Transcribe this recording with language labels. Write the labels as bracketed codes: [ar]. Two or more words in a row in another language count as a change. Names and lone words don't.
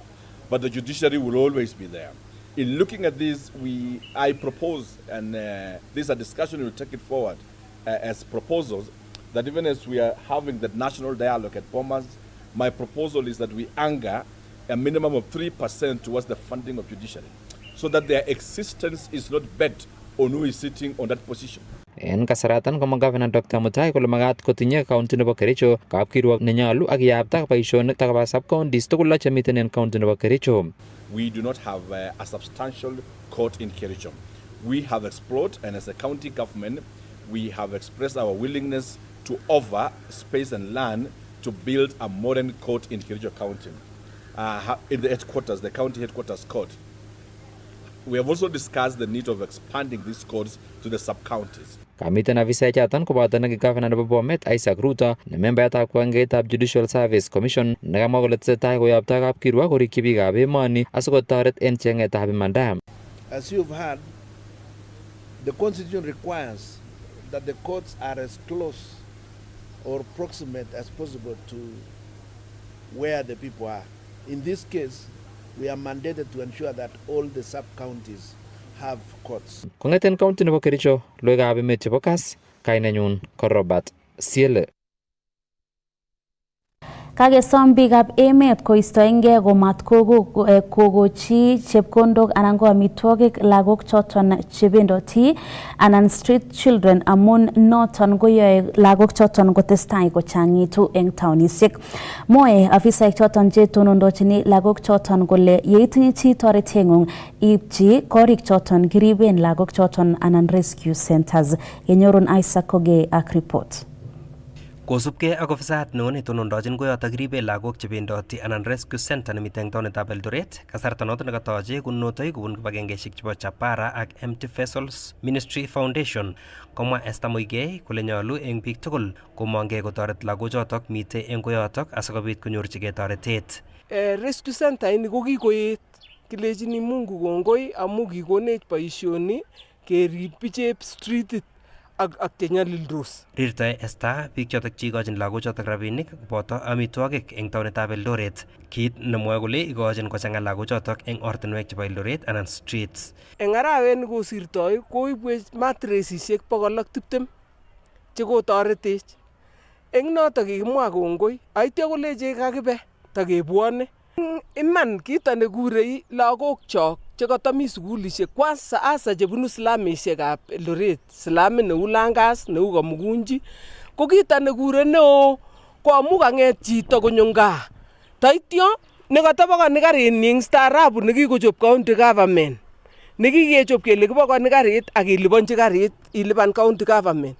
[en] But the judiciary will always be there. In looking at this, I propose, and this is a discussion, we'll take it forward as proposals, that even as we are having the national dialogue at Bomas, my proposal is that we anchor a minimum of 3% towards the funding of judiciary, so that their existence is not bet on who is sitting on that position. [kln] En kasaratan komwa Governor Dr. Mutai kole makat kotinye county nebo Kericho kapkirwok nenyolu ak yapta boisionik takaba sub-counties tugul chemiten en county nebo Kericho. [en] We do not have a substantial court in Kericho. We have explored, and as a county government, we have expressed our willingness to offer space and land to build a modern court in Kericho County. In the headquarters, the county headquarters court. We have also discussed the need of expanding these courts to the sub-counties. [kln] Kamiten afisa choton koboto neki Governor nebo Bomet Isaac Ruto ne membayatab kibagengeitab Judicial Service Commission nekamwa kole tesetai koyopto kapkirwok korikyi biikab emoni asikotoret en cheng'etab imanda. [en] As you have heard, the Constitution requires that the courts are as close or proximate as possible to where the people are. In this case, we are mandated to ensure that all the sub-counties have courts. [kln] Kong'eten county nebo Kericho, logoiwekab emet chebo Kass, kainenyun ko Robert Siele. Kagesom biikab emet koistoengei komat kogochi chepkondok anan ko amitwogik lagok choton chebendoti anan [en] street children [kln] amun noton koyoe lagok choton kotestai kochang'itu eng taonisiek. Mwoe afisaek choton chetonondochini lagok choton kole yeitinye chi toreteng'ung ipchi korik choton kiriben lagok choton anan [en] rescue centers. [kln] Yenyorun Isaac Koge ak report. Kosubkei ak ofisayat neo netonondochin koyotok ribe lagok chebendoti anan [en] rescue center [kln] nemiten eng taonitab Eldoret, kasarta noton nekatoche kunotoi kobun kibagengeisiek chebo Chapara ak Empty Vessels Ministry Foundation. Komwa Esther Muigai kole nyolu eng biik tugul komongei kotoret lagochotok mitei eng koyotok asikobit konyorchigei toretet. [en] Rescue center [kln] ini ko kikoet, kilechini Mungu kongoi amu kikonech boisioni kerib bichep streetit ak chenyalildos. Rirtoi Esther biik chotok cheikochin lagochotok rabinik koboto amitwogik eng taonitab Eldoret, kit nemwoe kole ikochin kochang'a lagochotok eng ortinwek chebo Eldoret anan streets. Eng arawet nekosirtoi koibwech matresisiek 120 chekotoretech. Eng notok kikimwa kongoi, aityo kolechech kakibe takebwone. Iman kito nekurei lagokchok chekatami sukulisiek [sw] kwanza hasa [kln] chebunu slamisiekab Eldoret, slamit neu Langas, neu Kamukunji, ko kito nekure neo ko amu kang'et chito konyo gaa. Taityo nekatobokoni karitnyi eng staarabu nekikochop [en] county government, [kln] nekikechop kele kibokoni karit ak iliponchi karit ilipan [en] county government.